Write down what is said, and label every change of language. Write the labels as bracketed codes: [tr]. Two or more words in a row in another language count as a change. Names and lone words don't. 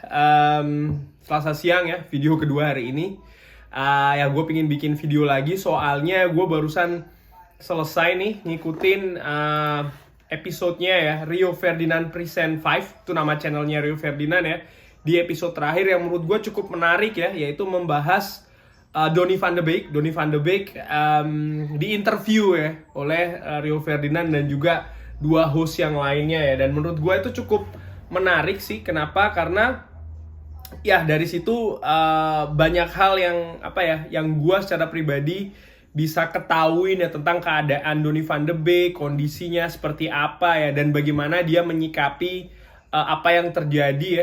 [id] Selasa siang ya, video kedua hari ini. Ya gue pengen bikin video lagi soalnya gue barusan selesai nih ngikutin episodenya ya, Rio Ferdinand Present 5, itu nama channelnya Rio Ferdinand ya. Di episode terakhir yang menurut gue cukup menarik ya, yaitu membahas Donny van de Beek. Donny van de Beek di interview ya oleh Rio Ferdinand dan juga dua host yang lainnya ya, dan menurut gue itu cukup menarik sih. Kenapa? Karena ya dari situ banyak hal yang yang gue secara pribadi bisa ketahuin ya tentang keadaan Donny van de Beek, kondisinya seperti apa ya, dan bagaimana dia menyikapi apa yang terjadi ya.